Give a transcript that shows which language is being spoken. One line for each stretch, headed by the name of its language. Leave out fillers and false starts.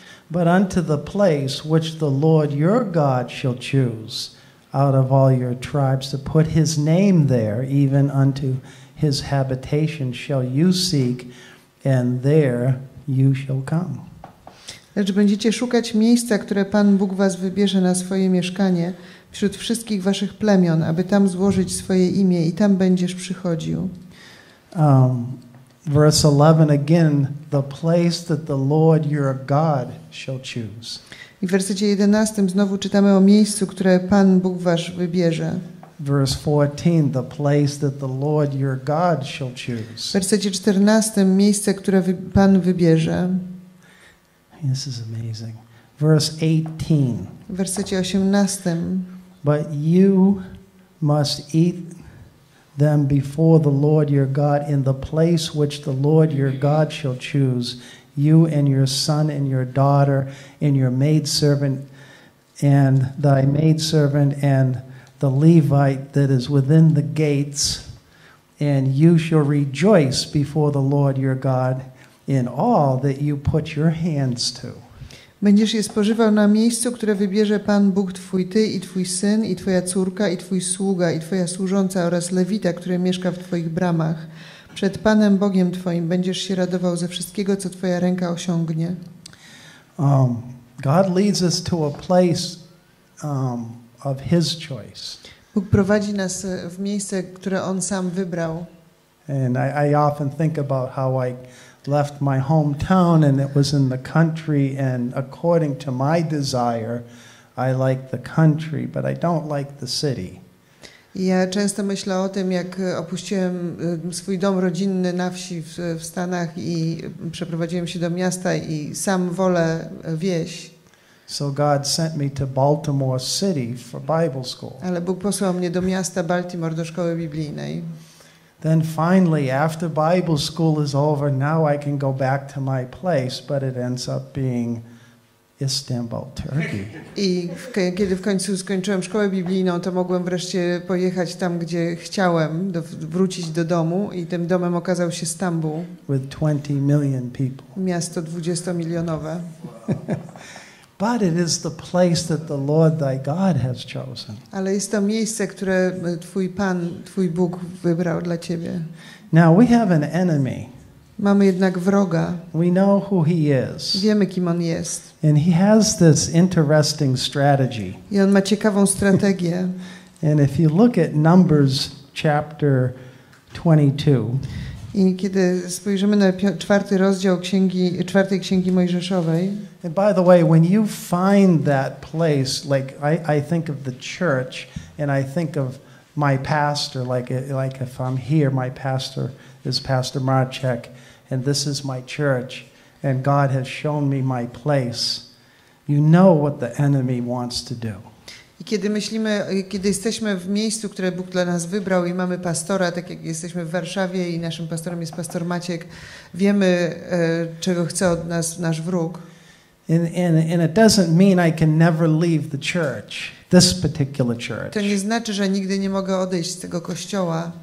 English: But unto the place which the Lord your God shall choose out of all your tribes to put his name there, even unto his habitation shall you seek, and there you shall come.
Polish: Lecz będziecie szukać miejsca, które Pan Bóg was wybierze na swoje mieszkanie wśród wszystkich waszych plemion, aby tam złożyć swoje imię i tam będziesz przychodził.
English: Verse 11 again, the place that the Lord your God shall choose.
Polish: I w wersecie 11 znowu czytamy o miejscu, które Pan Bóg wasz wybierze.
English: Verse 14, the place that the Lord your God shall choose.
Polish: W wersecie 14 miejsce, które Pan wybierze.
English: This is amazing. Verse 18.
Polish: W wersecie 18.
English: But you must eat them before the Lord your God in the place which the Lord your God shall choose, you and your son and your daughter and your maidservant and thy maidservant and the Levite that is within the gates, and you shall rejoice before the Lord your God in all that you put your hands to.
Polish: Będziesz je spożywał na miejscu, które wybierze Pan Bóg twój, ty i twój syn, i twoja córka, i twój sługa, i twoja służąca oraz Lewita, który mieszka w twoich bramach. Przed Panem Bogiem twoim będziesz się radował ze wszystkiego, co twoja ręka osiągnie.
English: God leads us to a place of his choice.
Polish: Bóg prowadzi nas w miejsce, które On sam wybrał.
English: And I often think about how I left my hometown and it was in the country, and according to my desire, I like the country, but I don't like the city.
Polish: Ja często myślę o tym, jak opuściłem swój dom rodzinny na wsi w Stanach i przeprowadziłem się do miasta i sam wolę wieś.
English: So God sent me to Baltimore City for Bible school.
Polish: Ale Bóg posłał mnie do miasta Baltimore do szkoły biblijnej.
English: Then finally, after Bible school is over, now I can go back to my place, but it ends up being Istanbul, Turkey.
Polish: I kiedy w końcu skończyłem szkołę biblijną, to mogłem wreszcie pojechać tam, gdzie chciałem, wrócić do domu, i tym domem okazał się Stambuł.
English: With 20 million people.
Polish: Miasto 20-milionowe.
English: But it is the place that the Lord thy God has chosen.
Polish: Ale jest to miejsce, które twój Pan, twój Bóg wybrał dla ciebie.
English: Now we have an enemy.
Polish: Mamy jednak wroga.
English: We know who he is.
Polish: Wiemy, kim on jest.
English: And he has this interesting strategy.
Polish: I on ma ciekawą strategię.
English: And if you look at Numbers chapter 22.
Polish: I kiedy spojrzymy na 4 rozdział czwartej księgi Mojżeszowej.
English: And by the way, when you find that place, like I think of the church, and I think of my pastor, like if I'm here, my pastor is Pastor Marchek, and this is my church, and God has shown me my place. You know what the enemy wants to do.
Polish: I kiedy jesteśmy w miejscu, które Bóg dla nas wybrał, i mamy pastora, tak jak jesteśmy w Warszawie i naszym pastorem jest pastor Maciek, wiemy, czego chce od nas nasz wróg.
English: And it doesn't mean I can never leave the church, this particular church.
Polish: To nie znaczy, że nigdy nie mogę odejść z tego kościoła.